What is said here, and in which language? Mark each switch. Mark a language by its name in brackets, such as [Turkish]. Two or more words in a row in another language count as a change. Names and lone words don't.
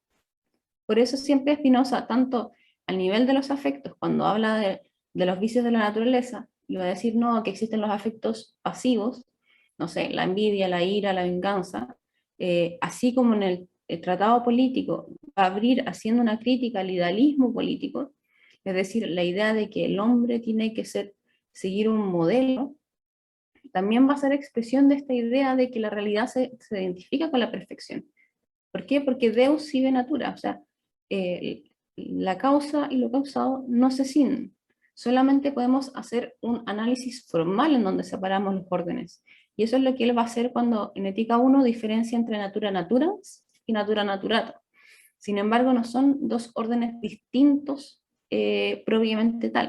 [Spanish] Por eso siempre Spinoza, tanto al nivel de los afectos, cuando habla de los vicios de la naturaleza, y va a decir, no, que existen los afectos pasivos, no sé, la envidia, la ira, la venganza, así como en el tratado político, va a abrir haciendo una crítica al idealismo político, es decir, la idea de que el hombre tiene que seguir un modelo, también va a ser expresión de esta idea de que la realidad se identifica con la perfección. ¿Por qué? Porque [Latin] Deus sive natura, [Spanish] o sea, la causa y lo causado no se ciñen. Solamente podemos hacer un análisis formal en donde separamos los órdenes. Y eso es lo que él va a hacer cuando en Ética 1 diferencia entre [Latin] natura naturans [Spanish] y [Latin] natura naturata. [Spanish] Sin embargo, no son dos órdenes distintos propiamente tal.